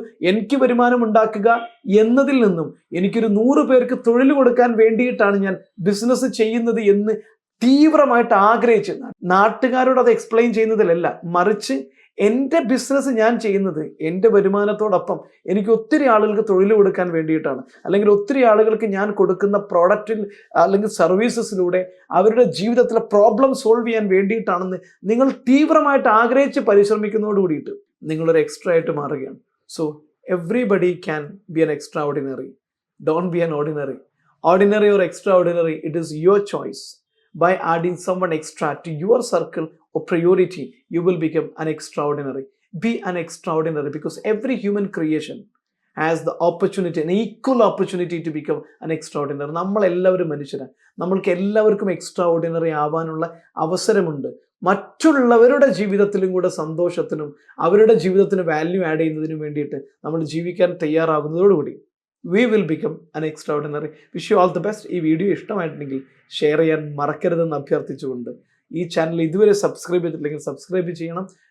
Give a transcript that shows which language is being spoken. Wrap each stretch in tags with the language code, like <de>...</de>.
<ml>എനിക്ക് വരുമാനം ഉണ്ടാക്കുക എന്നതിൽ നിന്നും എനിക്കൊരു 100 പേർക്ക് തൊഴിൽ കൊടുക്കാൻ വേണ്ടിയിട്ടാണ് ഞാൻ ബിസിനസ് ചെയ്യുന്നത് എന്ന് തീവ്രമായിട്ട് ആഗ്രഹിച്ച് നാട്ടുകാരോട് അത് എക്സ്പ്ലെയിൻ ചെയ്യുന്നതിലല്ല, മറിച്ച് എൻ്റെ ബിസിനസ് ഞാൻ ചെയ്യുന്നത് എൻ്റെ വരുമാനത്തോടൊപ്പം എനിക്ക് ഒത്തിരി ആളുകൾക്ക് തൊഴിൽ കൊടുക്കാൻ വേണ്ടിയിട്ടാണ്, അല്ലെങ്കിൽ ഒത്തിരി ആളുകൾക്ക് ഞാൻ കൊടുക്കുന്ന പ്രോഡക്റ്റിൽ അല്ലെങ്കിൽ സർവീസസിലൂടെ അവരുടെ ജീവിതത്തിലെ പ്രോബ്ലം സോൾവ് ചെയ്യാൻ വേണ്ടിയിട്ടാണെന്ന് നിങ്ങൾ തീവ്രമായിട്ട് ആഗ്രഹിച്ച് പരിശ്രമിക്കുന്നതോട് കൂടിയിട്ട് നിങ്ങളൊരു എക്സ്ട്രാ ആയിട്ട് മാറുകയാണ്.</ml> <en>So everybody can be an extraordinary. Don't be an ordinary. Ordinary or extraordinary, it is your choice. By adding someone extra to your circle of priority, you will become an extraordinary. Be an extraordinary, because every human creation has the opportunity, an equal opportunity to become an extraordinary.</en> <ml>നമ്മളെല്ലാവരും മനുഷ്യരാണ്. നമ്മൾക്ക് എല്ലാവർക്കും extra ordinary ആവാനുള്ള അവസരമുണ്ട്. മറ്റുള്ളവരുടെ ജീവിതത്തിലും കൂടെ സന്തോഷത്തിനും അവരുടെ ജീവിതത്തിന് വാല്യൂ ആഡ് ചെയ്യുന്നതിനും വേണ്ടിയിട്ട് നമ്മൾ ജീവിക്കാൻ തയ്യാറാകുന്നതോടുകൂടി</ml> <en>we will become an extraordinary. Wish you all the best.</en> <ml>ഈ വീഡിയോ ഇഷ്ടമായിട്ടുണ്ടെങ്കിൽ ഷെയർ ചെയ്യാൻ മറക്കരുതെന്ന് അഭ്യർത്ഥിച്ചുകൊണ്ട്, ഈ ചാനൽ ഇതുവരെ സബ്സ്ക്രൈബ് ചെയ്തിട്ടില്ലെങ്കിൽ സബ്സ്ക്രൈബ് ചെയ്യണം.</ml>